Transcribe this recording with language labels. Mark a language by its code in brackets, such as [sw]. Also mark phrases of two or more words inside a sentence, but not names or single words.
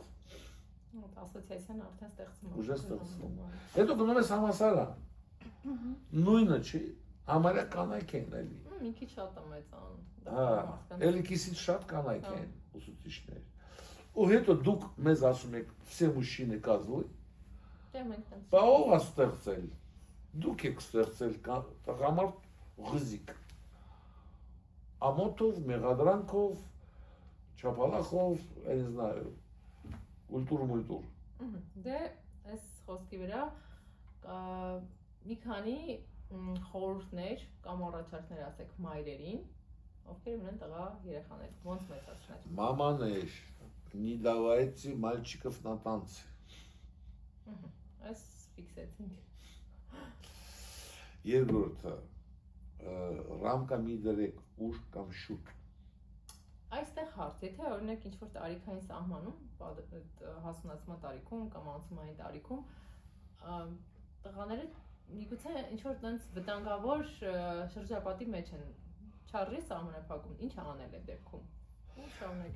[hy] Ասոցիացիան արդեն ստեղծվում է։ Ուժը ստեղծվում։ Հետո գնում ես համասարան։ Նույնը չի, համարյա կանայք են էլի։ Մի քիչ շատ է մեծան։ Հա, էլի քիսից շատ կանայք են ուսուցիչներ։ Ու հետո դուք մեզ ասում եք, [ru] все мужчины козлы։ [hy] Դե մենք տենց։ Բա ով է ստեղծել։ Դուք եք ստեղծել տղամարդ ղզիկ։ Ամոթով, մեղադրանքով, չափալախով, [ru] я не знаю, [hy] կուլտուր։ Դե այս խոսքի վրա մի քանի խորհուրդներ կամ առաջարկներ ասեք մայրերին, ովքեր ունեն տղա երեխաներ, ոնց մեծացնել։ Մամաներ, [ru] не давайте мальчиков на танцы։ [hy] Այս ֆիքսեցինք։ Երկրորդը, ռամկա մի դրեք ուշ կամ շուտ։ Այստեղ հարց, եթե օրինակ ինչ-որ տարիքային սահմանում, հասունացման տարիքում կամ անցումային տարիքում, տղաները միգուցե ինչ-որ տենց վտանգավոր շրջապատի մեջ են, չարժի սահմանափակում, ինչ անել է դեպքում։ Ու շարունակեք։